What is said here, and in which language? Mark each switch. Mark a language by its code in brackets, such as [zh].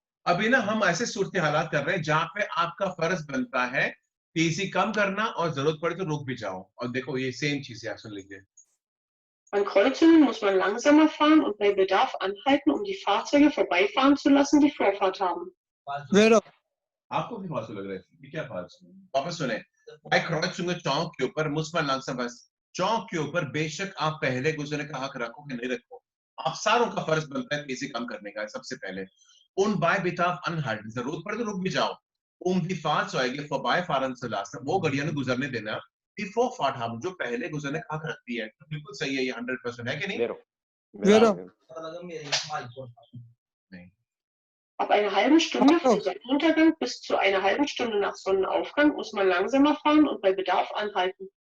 [hi] अभी ना हम ऐसे सूरत हालात कर रहे हैं जहां पे आपका फर्ज बनता है तेजी कम करना और जरूरत पड़े तो रुक भी जाओ, और देखो ये सेम चीज है, आप सुन लीजिए। [de] An Kreuzungen muss man langsamer fahren und bei Bedarf anhalten, um die Fahrzeuge vorbeifahren zu lassen, die Vorfahrt haben. [it] Vero. [hi] आपको भी फालतू लग रहा है, ये क्या फालतू? वापस सुने, [de] bei Kreuzungen [hi] चौक के ऊपर [de] muss man langsamer, [hi] चौक के ऊपर बेशक आप पहले गुजरने का हक रखो कि नहीं रखो, आप सारों का फर्ज बनता है तेजी कम करने का सबसे पहले। [de] Und bei Bedarf anhalten, [hi] जरूरत पड़े तो रुक भी जाओ, [de] die Fahrzeuge vorbeifahren zu lassen, [hi] वो गाड़ियां ने गुजरने देना, [de] die Vorfahrt haben, [hi] जो पहले गुजरने का हक रखती है। तो बिल्कुल सही है, ये 100% है कि नहीं? [it] Vero. [hi] नहीं। [de] Ab einer halben Stunde von Sonnenuntergang bis zu einer halben Stunde nach Sonnenaufgang muss man langsamer fahren und bei Bedarf anhalten.